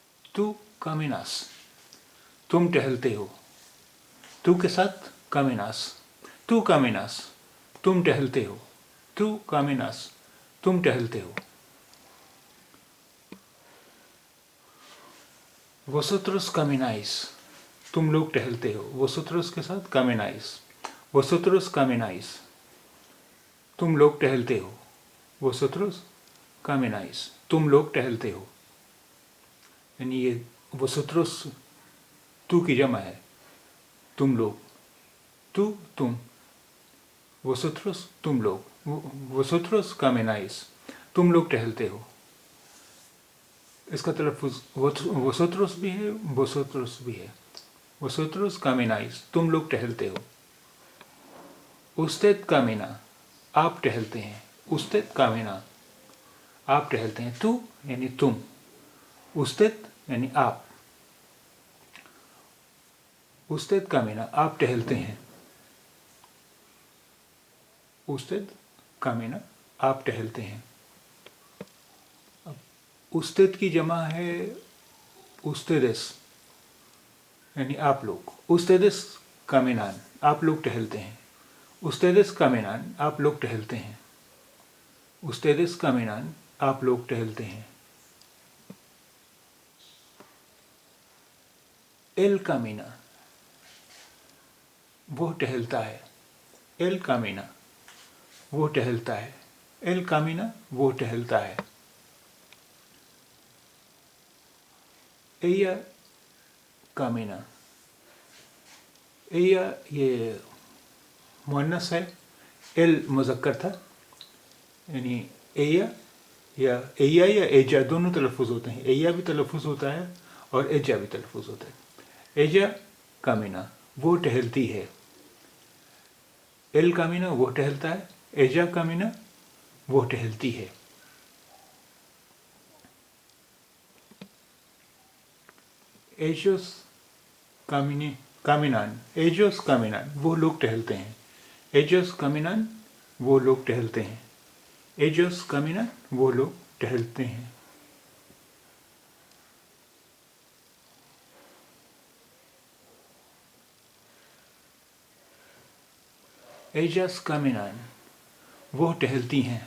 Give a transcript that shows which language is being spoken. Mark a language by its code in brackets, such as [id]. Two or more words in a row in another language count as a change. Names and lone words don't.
[es] tú caminas, [ur] تم ٹہلتے ہو. تو کے ساتھ [es] caminas, tú caminas, [ur] تم ٹہلتے ہو. [es] tú caminas, [ur] تم ٹہلتے ہو. [es] Vosotros camináis, [ur] تم لوگ ٹہلتے ہو. [es] Vosotros [ur] کے ساتھ [es] camináis, vosotros camináis, [ur] تم لوگ ٹہلتے ہو. [es] Vosotros camináis, [ur] تم لوگ ٹہلتے ہو. یعنی یہ vosotros تو کی جمع ہے، تم لوگ. تو تم, vosotros تم لوگ. [es] Vosotros camináis, [ur] تم لوگ ٹہلتے ہو. اس کا تلفظ vosotros بھی ہے, vosotros بھی ہے. [es] vosotros camináis, [ur] تم لوگ ٹہلتے ہو. [es] usted camina, [ur] آپ ٹہلتے ہیں. [es] usted camina, [ur] آپ ٹہلتے ہیں. tú یعنی تم, usted یعنی آپ. [es] usted camina, [ur] آپ ٹہلتے ہیں. [es] usted camina, [ur] آپ ٹہلتے ہیں. usted کی جمع ہے ustedes یعنی آپ لوگ. [es] ustedes caminan, [ur] آپ لوگ ٹہلتے ہیں. [es] ustedes caminan, [ur] آپ لوگ ٹہلتے ہیں. [es] ustedes caminan, [ur] آپ لوگ ٹہلتے ہیں. [es] él camina, [ur] وہ ٹہلتا ہے. [es] él camina, [ur] وہ ٹہلتا ہے. [es] él camina, [ur] وہ ٹہلتا ہے. [es] ella camina, ella [ur] یہ مؤنث ہے. ایل مذکر تھا، یعنی ella یا ایجا دونوں تلفظ ہوتے ہیں. ella بھی تلفظ ہوتا ہے اور ایجا بھی تلفظ ہوتا ہے. [es] ella camina, [ur] وہ ٹہلتی ہے. [es] él camina, [ur] وہ ٹہلتا ہے. [es] ella camina, [ur] وہ ٹہلتی ہے. [es] ellos caminan, ellos caminan, [ur] وہ لوگ ٹہلتے ہیں. [es] ellos caminan, [ur] وہ لوگ ٹہلتے ہیں. [es] ellos caminan, [ur] وہ لوگ ٹہلتے ہیں. [es] ellas caminan, [ur] وہ ٹہلتی ہیں.